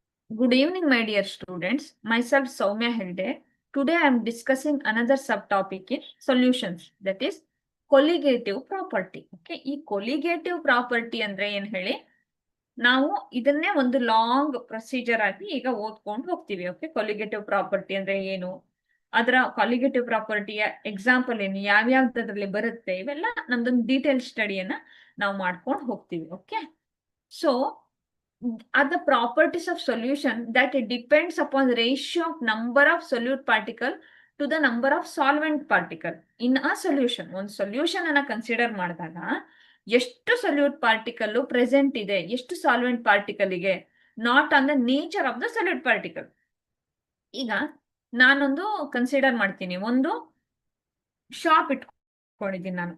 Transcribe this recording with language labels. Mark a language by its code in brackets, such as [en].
[en] Good evening, my dear students. Myself Soumya Helde. Today I am discussing another subtopic in solutions, that is colligative property. [kn] Okay, ಈ colligative property ಅಂದ್ರೆ ಏನ್ ಹೇಳಿ, ನಾವು ಇದನ್ನೇ ಒಂದು long procedure ಆಗಿ ಈಗ ಓದ್ಕೊಂಡು ಹೋಗ್ತೀವಿ. ಓಕೆ, colligative property ಅಂದ್ರೆ ಏನು, ಅದರ colligative ಪ್ರಾಪರ್ಟಿಯ ಎಕ್ಸಾಂಪಲ್ ಏನು, ಯಾವ್ಯಾವ್ದ್ರಲ್ಲಿ ಬರುತ್ತೆ, ಇವೆಲ್ಲ ನಮ್ದೊಂದು ಡೀಟೇಲ್ ಸ್ಟಡಿಯನ್ನ ನಾವು ಮಾಡ್ಕೊಂಡು ಹೋಗ್ತೀವಿ. [en] Okay, so are the properties of solution that it depends upon the ratio of number of solute particle to the number of solvent particle in a solution. [kn] ಒಂದು ಸೊಲ್ಯೂಷನ್ ಅನ್ನ consider ಮಾಡಿದಾಗ ಎಷ್ಟು ಸೊಲ್ಯೂಟ್ ಪಾರ್ಟಿಕಲ್ ಪ್ರೆಸೆಂಟ್ ಇದೆ, ಎಷ್ಟು solvent particle ಗೆ, [en] Not on the nature of the solute particle. [kn] ಈಗ ನಾನೊಂದು consider ಮಾಡ್ತೀನಿ, ಒಂದು ಶಾಪ್ ಇಟ್ಕೊಂಡಿದ್ದೀನಿ ನಾನು.